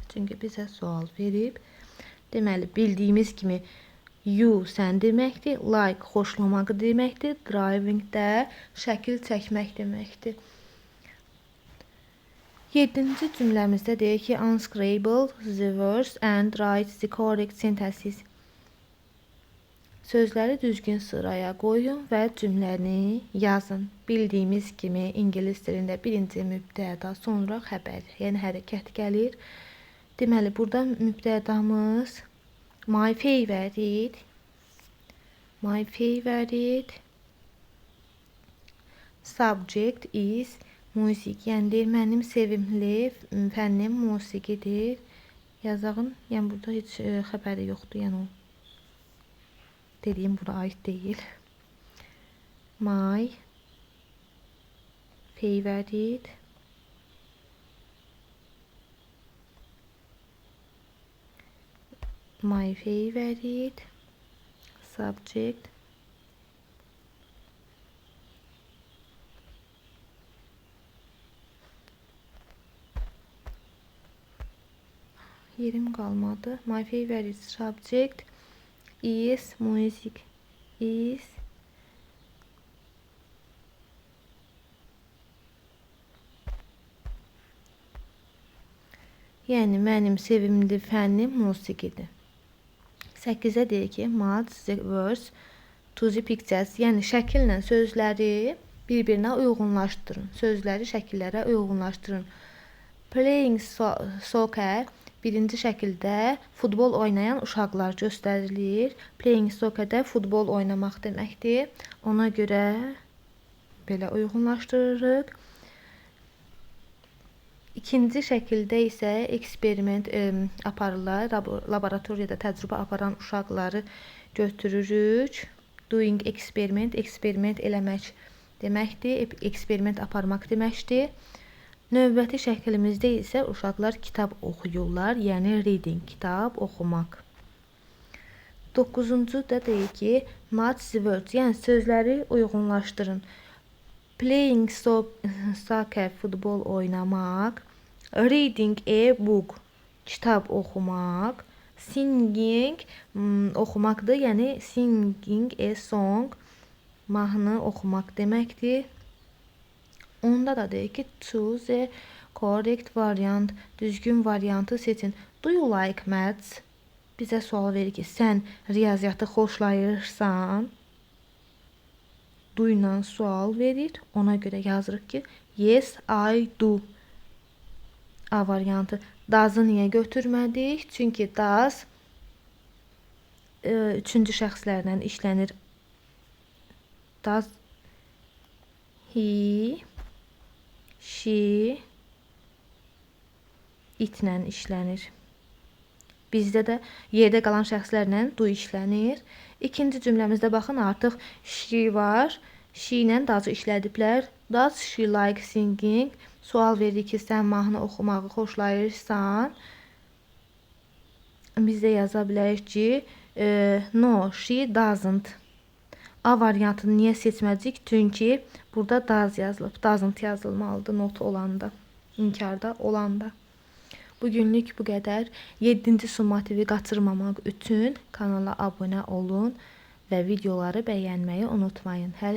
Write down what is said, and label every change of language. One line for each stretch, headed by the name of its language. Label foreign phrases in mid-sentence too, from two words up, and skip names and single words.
Azerbaijani: Çünki bizə sual verib. Deməli, bildiyimiz kimi you sən deməkdir. Like xoşlamaq deməkdir. Driving də şəkil çəkmək deməkdir. 7-ci cümləmizdə deyir ki,
English: unscribble the words and write the correct sentences.
Azerbaijani: Sözləri düzgün sıraya qoyun və cümləni yazın. Bildiyimiz kimi ingilis dilində birinci mübtəda, sonra xəbər, yəni hərəkət gəlir. Deməli, burada mübtədamız
English: my favorite. My favorite subject is music.
Azerbaijani: Yəni deyir, mənim sevimli fənnim musiqidir. Yazağın, yəni burada heç xəbəri yoxdur, yəni o.
Turkish: Dediyim buna ait değil.
English: My favorite subject
Turkish: yerim kalmadı.
English: My favorite subject is music.
Azerbaijani: Yəni mənim sevimli fənnim musiqidir. 8-ə deyir ki,
English: match the words to the pictures.
Azerbaijani: Yəni şəkillə sözləri bir-birinə uyğunlaşdırın. Sözləri şəkillərə uyğunlaşdırın.
English: Playing soccer
Azerbaijani: birinci şəkildə futbol oynayan uşaqlar göstərilir.
English: Playing soccer-
Azerbaijani: də futbol oynamaq deməkdir. Ona görə belə uyğunlaşdırırıq. İkinci şəkildə isə eksperiment aparırlar. Laboratoriyada təcrübə aparan uşaqları götürürük.
English: Doing experiment,
Azerbaijani: eksperiment eləmək deməkdir. Eksperiment aparmaq deməkdir. Növbəti şəklimizdə isə uşaqlar kitab oxuyurlar, yəni reading, kitab oxumaq. 9-cu da deyir ki,
English: match the words,
Azerbaijani: yəni sözləri uyğunlaşdırın.
English: Playing soccer,
Azerbaijani: futbol oynamaq.
English: Reading a book,
Azerbaijani: kitab oxumaq.
English: Singing,
Azerbaijani: oxumaqdır, yəni
English: singing a song,
Azerbaijani: mahnı oxumaq deməkdir. Onda da deyir ki,
English: choose a correct variant,
Azerbaijani: düzgün variantı seçin.
English: Do you like maths?
Azerbaijani: Bizə sual verir ki, sən riyaziyyatı xoşlayırsan? Do ilə sual verir. Ona görə yazırıq ki,
English: yes, I do.
Azerbaijani: A variantı. Does-ı niyə götürmədik? Çünki does üçüncü şəxslərlə işlənir.
English: Does he, she,
Azerbaijani: itlə işlənir. Bizdə də yerdə qalan şəxslərlə do işlənir. İkinci cümləmizdə baxın, artıq she var. She ilə does işlədiblər.
English: Does she like singing?
Azerbaijani: Sual verir ki, sən mahnı oxumağı xoşlayırsan? Biz də yaza bilərik ki,
English: no, she doesn't.
Azerbaijani: A variantını niyə seçməcəyik? Çünki burada does yazılıb. Doesn't yazılmalıdır not olanda, inkarda olanda. Bugünlük bu qədər. 7-ci summativi qaçırmamaq üçün kanala abunə olun və videoları bəyənməyi unutmayın.